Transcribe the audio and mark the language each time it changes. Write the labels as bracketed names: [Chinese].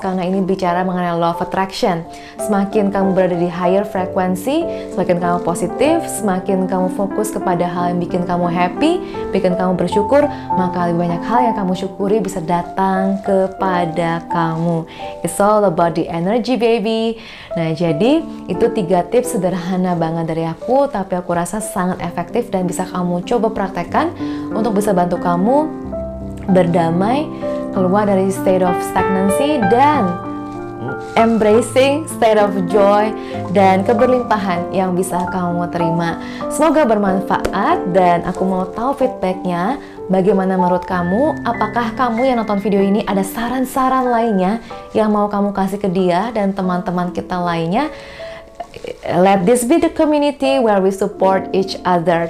[Indonesian] Karena ini bicara mengenai law of attraction. Semakin kamu berada di [English] higher frekuensi, [Indonesian] semakin kamu positif, semakin kamu fokus kepada hal yang bikin kamu happy, bikin kamu bersyukur, maka lebih banyak hal yang kamu syukuri bisa datang kepada kamu. [English] It's all about the energy, baby. [Indonesian] Nah, jadi itu 3 tips sederhana banget dari aku, tapi aku rasa sangat efektif dan bisa kamu coba praktekkan untuk bisa bantu kamu berdamai, keluar dari [English] state of stagnancy [Indonesian] dan [English] embracing state of joy [Indonesian] dan keberlimpahan yang bisa kamu terima. Semoga bermanfaat dan aku mau tahu feedbacknya. Bagaimana menurut kamu? Apakah kamu yang nonton video ini ada saran-saran lainnya yang mau kamu kasih ke dia dan teman-teman kita lainnya? [English] Let this be the community where we support each other.